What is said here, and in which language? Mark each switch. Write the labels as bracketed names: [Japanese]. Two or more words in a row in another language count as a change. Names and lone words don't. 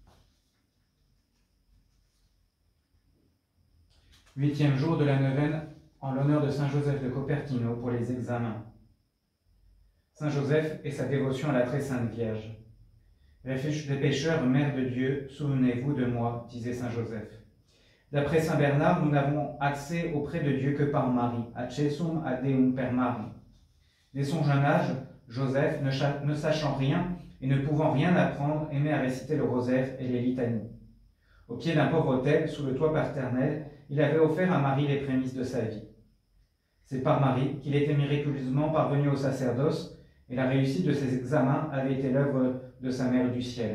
[French] 8e jour de la neuvaine en l'honneur de Saint Joseph de Cupertino pour les examens. Saint Joseph et sa dévotion à la très sainte Vierge. Refuge des pécheurs, Mère de Dieu, souvenez-vous de moi, disait Saint Joseph. D'après Saint Bernard, nous n'avons accès auprès de Dieu que par Marie, [Latin] accessum ad Deum per Mari. [French] Dès son jeune âge, Joseph, ne sachant rien et ne pouvant rien apprendre, aimait à réciter le rosaire et les litanies. Au pied d'un pauvre autel, sous le toit paternel, il avait offert à Marie les prémices de sa vie. C'est par Marie qu'il était miraculeusement parvenu au sacerdoce, et la réussite de ses examens avait été l'œuvre de sa Mère du ciel.